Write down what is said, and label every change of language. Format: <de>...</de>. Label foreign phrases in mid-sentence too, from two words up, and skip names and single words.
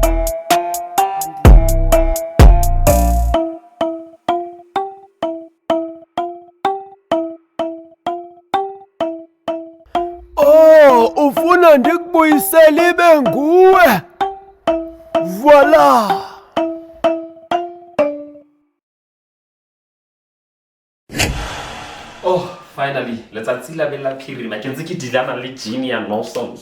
<xh>Ufuna ndikubuyisele ibe nguwe. Voila.</xh> <en>Oh, finally,</en> <st>letsatsi la bella phirima ke ntse ke dilana le Jimmy ya nonsense.</st>